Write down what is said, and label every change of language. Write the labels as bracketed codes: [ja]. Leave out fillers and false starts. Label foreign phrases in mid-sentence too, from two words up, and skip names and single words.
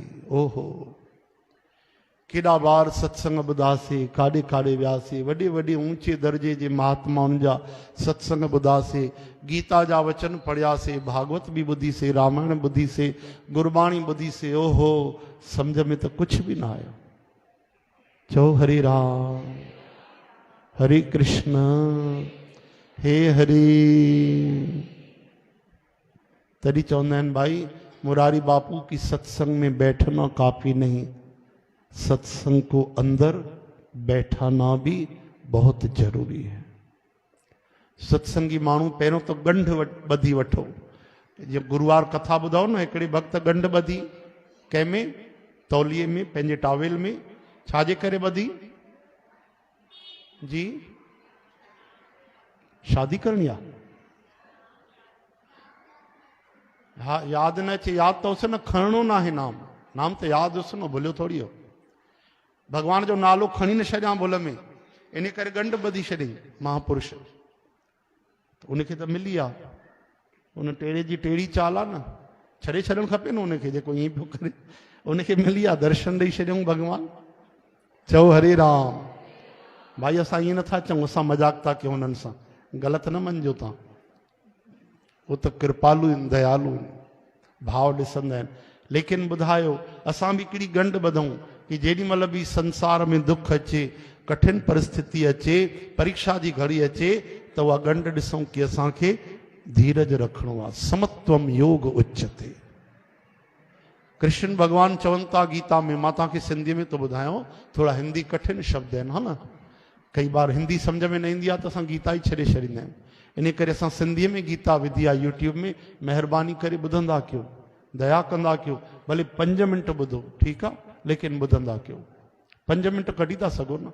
[sd] ओहो, केॾा बार सत्संग ॿुधासीं, काॾे काॾे वियासीं, वॾे वॾे ऊंचे दर्जे जे महात्माउनि जा सत्संग ॿुधासीं, गीता जा वचन पढ़ियासीं, भागवत बि ॿुधीसीं, रामायण ॿुधीसीं, गुरबाणी ॿुधीसीं। ओहो, सम्झ में त कुझु बि न आयो। चओ हरे राम, हरे कृष्ण, हे हरे। तॾहिं चवंदा आहिनि भाई [hi] मुरारी बापू की सत्संग में बैठना काफी नहीं, सत्संग को अंदर बैठाना भी बहुत जरूरी है। [sd] सत्संगी माण्हू पहिरियों तो गंढ ॿधी वठो। जीअं गुरुवार कथा ॿुधाओ न, हिकिड़े भक्त गंढ ॿधी, कंहिंमें? तौलिए में, पंहिंजे टावेल में। छाजे करे ॿधी? जी, शादी करणी आहे? हाँ, याद न अचे, याद तो उसे न खणणो ना है नाम, नाम तो याद उस न, भूलियो थोड़ी हो। भगवान जो नालो खणी न छॾियां भुल में, इन करे गंढ ॿधी छॾियईं महापुरुष। उनखे त मिली आहे, उन टेड़े जी टेड़ी चाल आहे न, छॾे छॾणु खपे न उनखे, जेको ईअं पियो करे। उनखे मिली आहे, दर्शन ॾेई छॾियऊं भगवान। चओ हरे राम। भाई असां ईअं नथा चऊं असां मजाक था कयूं उन्हनि सां, ग़लति न मञिजो तव्हां। वो तो कृपालु आहिनि, दयालु आहिनि, भाव ॾिसंदा आहिनि। लेकिन ॿुधायो असां बि हिकिड़ी गंढ ॿधूं कि जेॾी महिल बि संसार में दुख अचे, कठिन परिस्थिति अचे, परीक्षा जी घड़ी अचे, त उहा गंढ ॾिसूं कि असांखे धीरज रखिणो आहे। [sa] समत्वम योग उच्चते। [sd] कृष्ण भगवान चवनि था गीता में, मां तव्हांखे सिंधी में तो ॿुधायांव, थोड़ा हिंदी कठिन शब्द आहिनि, हा न। कई बार हिंदी सम्झ में न ईंदी आहे त असां गीता ई छॾे छॾींदा आहियूं। इन करे असां सिंधीअ में गीता विधी आहे यूट्यूब में। महिरबानी करे ॿुधंदा कयो, दया कंदा कयो। भले 5 मिंट ॿुधो, ठीकु आहे, लेकिन ॿुधंदा कयो। 5 मिंट कढी था सघो न।